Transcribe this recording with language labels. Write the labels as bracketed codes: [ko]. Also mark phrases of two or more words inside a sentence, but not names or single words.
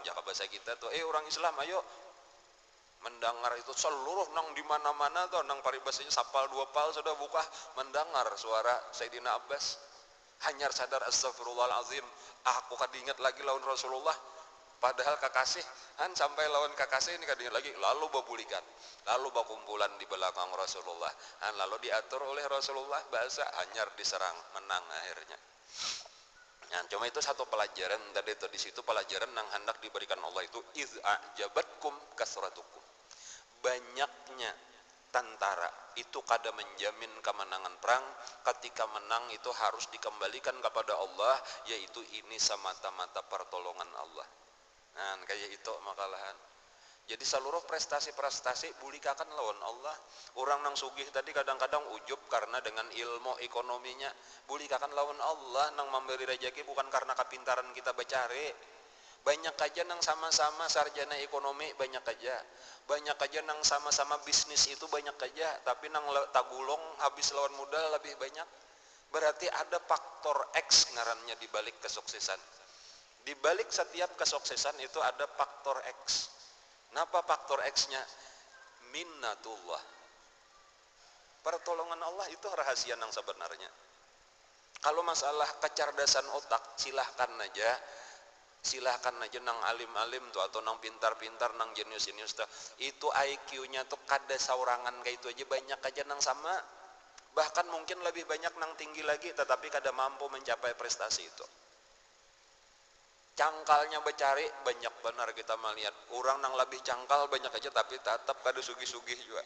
[id] Ya bahasa kita tuh, orang Islam ayo. Mendengar itu seluruh nang di mana-mana tuh nang paribasanya sapal dua pal sudah buka mendengar suara Sayyidina Abbas. [bjn] Hanyar sadar astagfirullahalazim, aku kadingat lagi lawan Rasulullah, padahal kekasih sampai lawan kekasih ini kadingat lagi, lalu babulikan, lalu bakumpulan di belakang Rasulullah, lalu diatur oleh Rasulullah bahasa hanyar diserang menang akhirnya. [id] Cuma itu satu pelajaran tadi itu, di situ pelajaran yang hendak diberikan Allah itu [ar] iz a'jabatkum kasratukum. [id] Banyaknya tentara itu kada menjamin kemenangan perang. Ketika menang itu harus dikembalikan kepada Allah, yaitu ini semata-mata pertolongan Allah. [bjn] Kayak itu makalahan. Jadi seluruh prestasi-prestasi bulikakan lawan Allah. Orang nang sugih tadi kadang-kadang ujub karena dengan ilmu ekonominya. Bulikakan lawan Allah nang memberi rezeki bukan karena kepintaran kita becari. [id] Banyak aja nang sama-sama sarjana ekonomi, banyak aja. Banyak aja nang sama-sama bisnis itu banyak aja. [bjn] Tapi nang tagulong habis lawan modal lebih banyak. [id] Berarti ada faktor X ngarannya di balik kesuksesan. Di balik setiap kesuksesan itu ada faktor X. Napa faktor X-nya? Minnatullah. Pertolongan Allah itu rahasia yang sebenarnya. Kalau masalah kecerdasan otak, silahkan aja nang alim-alim tuh atau nang pintar-pintar, nang jenius-jenius tuh. [bjn] Itu IQ-nya tuh kada saurangan kayak itu aja, banyak aja nang sama. [id] Bahkan mungkin lebih banyak nang tinggi lagi, tetapi kada mampu mencapai prestasi itu. [bjn] Cangkalnya becari banyak benar kita melihat orang nang lebih cangkal banyak aja tapi tetap kada sugih-sugih juga.